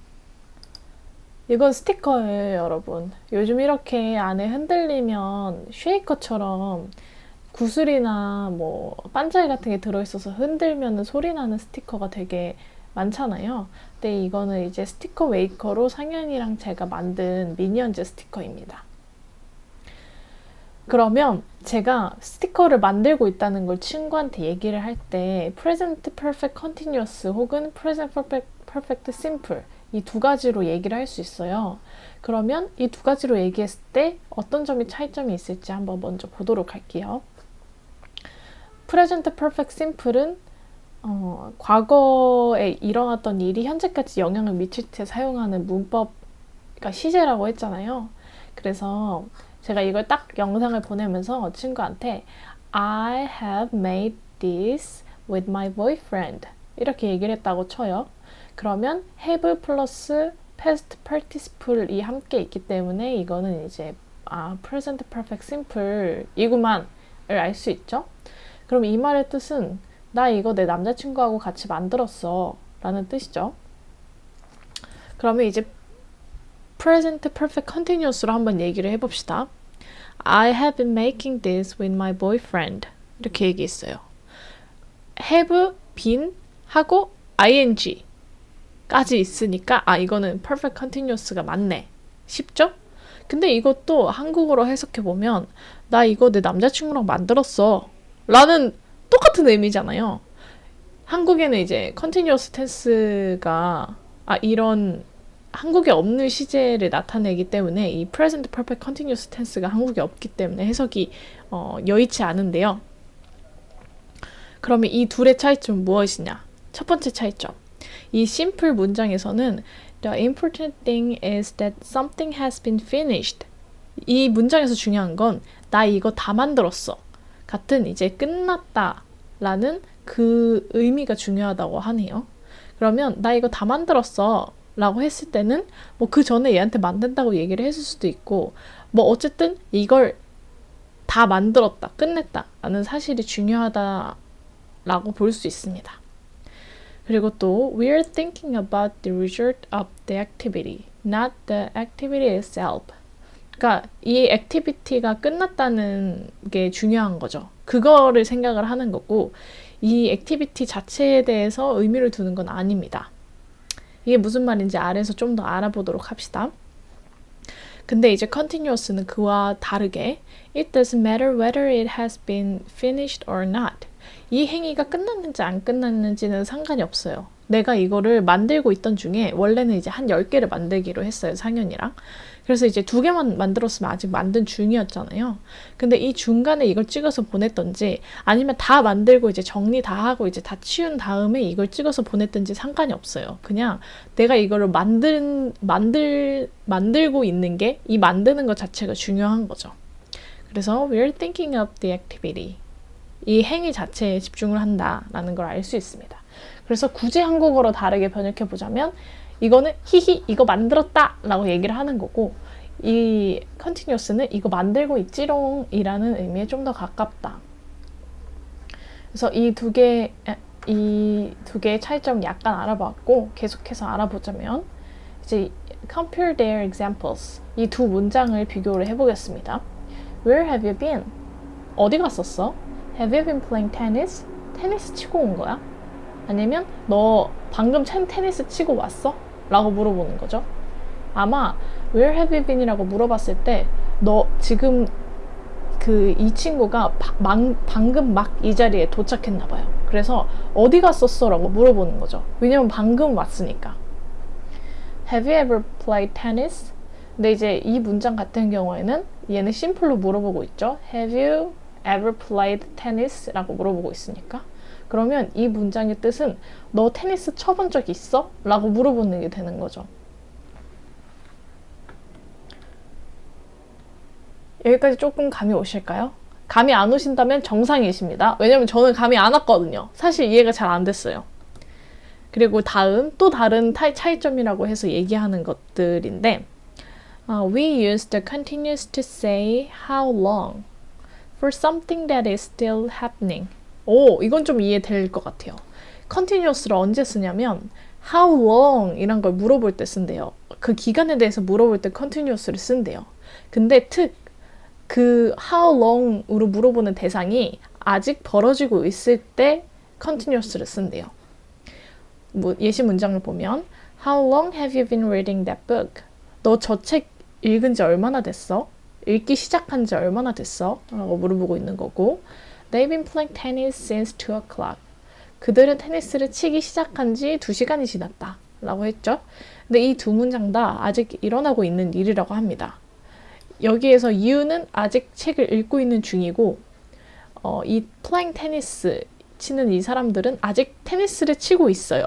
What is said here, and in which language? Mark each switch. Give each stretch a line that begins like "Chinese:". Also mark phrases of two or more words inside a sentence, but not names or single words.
Korean: 이건 스티커예요, 여러분. 요즘 이렇게 안에 흔들리면 쉐이커처럼 구슬이나 반자이 같은 게 들어있어서 흔들면 소리 나는 스티커가 되게 많잖아요. 근데 이거는 이제 스티커 메이커로 상현이랑 제가 만든 미니언즈 스티커입니다. 그러면 제가 스티커를 만들고 있다는 걸 친구한테 얘기를 할 때
English: present perfect continuous
Korean: 혹은
English: present perfect simple
Korean: 이 2가지로 얘기를 할 수 있어요. 그러면 이 2가지로 얘기했을 때 어떤 점이 차이점이 있을지 한번 먼저 보도록 할게요.
English: present perfect simple
Korean: 은 과거에 일어났던 일이 현재까지 영향을 미칠 때 사용하는 문법, 그러니까 시제라고 했잖아요. 그래서 제가 이걸 딱 영상을 보내면서 친구한테
English: I have made this with my boyfriend
Korean: 이렇게 얘기를 했다고 쳐요. 그러면 have 플러스
English: past participle
Korean: 이 함께 있기 때문에 이거는 이제
English: present perfect simple
Korean: 이구만을 알 수 있죠. 그럼 이 말의 뜻은 나 이거 내 남자친구하고 같이 만들었어 라는 뜻이죠. 그러면 이제
English: present perfect continuous
Korean: 로 한번 얘기를 해봅시다.
English: I have been making this with my boyfriend.
Korean: 이렇게 얘기했어요.
English: have been
Korean: 하고 ing 까지 있으니까 이거는
English: perfect continuous
Korean: 가 맞네. 쉽죠? 근데 이것도 한국어로 해석해보면 나 이거 내 남자친구랑 만들었어 라는 똑같은 의미잖아요. 한국에는 이제
English: continuous tense
Korean: 가 이런 한국에 없는 시제를 나타내기 때문에 이
English: present perfect continuous tense
Korean: 가 한국에 없기 때문에 해석이 여의치 않은데요. 그러면 이 둘의 차이점은 무엇이냐? 첫 번째 차이점. 이 simple 문장에서는
English: The important thing is that something has been finished.
Korean: 이 문장에서 중요한 건 나 이거 다 만들었어. 같은 이제 끝났다 라는 그 의미가 중요하다고 하네요. 그러면 나 이거 다 만들었어 라고 했을 때는 그 전에 얘한테 만든다고 얘기를 했을 수도 있고 어쨌든 이걸 다 만들었다, 끝냈다 라는 사실이 중요하다 라고 볼 수 있습니다. 그리고 또
English: we're thinking about the result of the activity, not the activity itself.
Korean: 그러니까 이 액티비티가 끝났다는 게 중요한 거죠. 그거를 생각을 하는 거고 이 액티비티 자체에 대해서 의미를 두는 건 아닙니다. 이게 무슨 말인지 아래에서 좀 더 알아보도록 합시다. 근데 이제 continuous는 그와 다르게
English: It doesn't matter whether it has been finished or not.
Korean: 이 행위가 끝났는지 안 끝났는지는 상관이 없어요. 내가 이거를 만들고 있던 중에 원래는 이제 한 10개를 만들기로 했어요, 상현이랑. 그래서 이제 2개만 만들었으면 아직 만든 중이었잖아요. 근데 이 중간에 이걸 찍어서 보냈던지 아니면 다 만들고 이제 정리 다 하고 이제 다 치운 다음에 이걸 찍어서 보냈던지 상관이 없어요. 그냥 내가 이거를 만들고 있는 게 이 만드는 것 자체가 중요한 거죠.
English: 그래서 we're thinking of the activity.
Korean: 이 행위 자체에 집중을 한다라는 걸 알 수 있습니다. 그래서 굳이 한국어로 다르게 번역해 보자면 이거는 히히 이거 만들었다 라고 얘기를 하는 거고 이 continuous는 이거 만들고 있지롱 이라는 의미에 좀 더 가깝다. 그래서 이 두 개의 차이점 약간 알아봤고 계속해서 알아보자면 이제
English: compare their examples
Korean: 이 2 문장을 비교를 해보겠습니다.
English: Where have you been?
Korean: 어디 갔었어?
English: Have you been playing tennis?
Korean: 테니스 치고 온 거야? 아니면 너 방금 테니스 치고 왔어? 라고 물어보는 거죠. 아마
English: Where have you been?
Korean: 이라고 물어봤을 때 너 지금 이 친구가 방금 막 이 자리에 도착했나 봐요. 그래서 어디 갔었어? 라고 물어보는 거죠. 왜냐면 방금 왔으니까.
English: Have you ever played tennis?
Korean: 근데 이제 이 문장 같은 경우에는 얘는 심플로 물어보고 있죠.
English: Have you ever played tennis?
Korean: 라고 물어보고 있으니까. 그러면 이 문장의 뜻은 너 테니스 쳐본 적 있어? 라고 물어보는 게 되는 거죠. 여기까지 조금 감이 오실까요? 감이 안 오신다면 정상이십니다. 왜냐면 저는 감이 안 왔거든요. 사실 이해가 잘 안 됐어요. 그리고 또 다른 차이점이라고 해서 얘기하는 것들인데
English: We use the continuous to say how long for something that is still happening.
Korean: 이건 좀 이해될 것 같아요. continuous를 언제 쓰냐면
English: how long
Korean: 이란 걸 물어볼 때 쓴대요. 그 기간에 대해서 물어볼 때 continuous를 쓴대요. 근데
English: how long
Korean: 으로 물어보는 대상이 아직 벌어지고 있을 때 continuous를 쓴대요. 예시 문장을 보면
English: How long have you been reading that book?
Korean: 너 저 책 읽은 지 얼마나 됐어? 읽기 시작한 지 얼마나 됐어? 라고 물어보고 있는 거고
English: They've been playing tennis since 2 o'clock.
Korean: 그들은 테니스를 치기 시작한 지 2시간이 지났다. 라고 했죠. 근데 이 두 문장 다 아직 일어나고 있는 일이라고 합니다. 여기에서 you는 아직 책을 읽고 있는 중이고 이
English: playing tennis
Korean: 치는 이 사람들은 아직 테니스를 치고 있어요.